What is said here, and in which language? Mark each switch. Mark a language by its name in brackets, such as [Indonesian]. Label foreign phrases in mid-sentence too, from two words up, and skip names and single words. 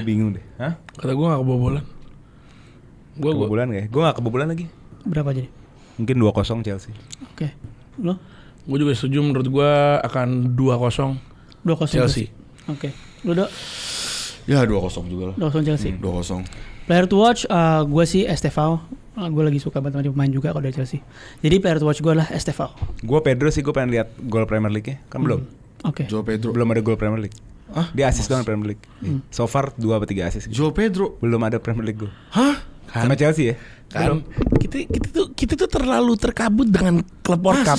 [Indonesian] bingung deh. Hah? Kata gue gak kebobolan. Gue Kebobolan gak ya? Gue gak kebobolan lagi. Berapa jadi? Mungkin 2-0 Chelsea. Oke. Lo? juga setuju, menurut gue akan 2-0 2-0 Chelsea. Oke. Lu Dok? Ya 2-0 juga lah. 2-0 Chelsea. 2-0. [English] Player to watch [Indonesian] gue sih Estevao. Gue lagi suka banget sama pemain juga kalau dari Chelsea. Jadi [English] player to watch [Indonesian] gue lah Estevao. Gue Pedro sih, gue pengen lihat gol Premier League-nya. Kan belum. Oke. Joe Pedro. Belum ada gol Premier League. Hah? Dia assist doang Premier League. [English] So far [Indonesian] 2 atau 3 assist. Joe Pedro. Belum ada Premier League gol. Hah? Sama Chelsea ya? Kan kita tuh terlalu terkabut dengan klub World Cup.